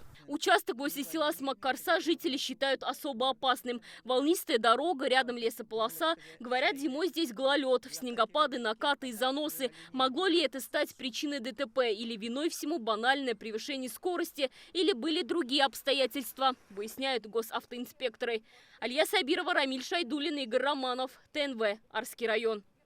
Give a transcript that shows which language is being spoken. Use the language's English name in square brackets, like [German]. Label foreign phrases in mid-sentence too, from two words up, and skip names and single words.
[Russian] Участок возле села Смак-Карса жители считают особо опасным. Волнистая дорога, рядом лесополоса. Говорят, зимой здесь гололед, снегопады, накаты и заносы. Могло ли это стать причиной ДТП? Или виной всему банальное превышение скорости? Или были другие обстоятельства? Выясняют госавтоинспекторы. Алия Сабирова, Рамиль Шайдуллин, Игорь Романов, ТНВ, Арский район.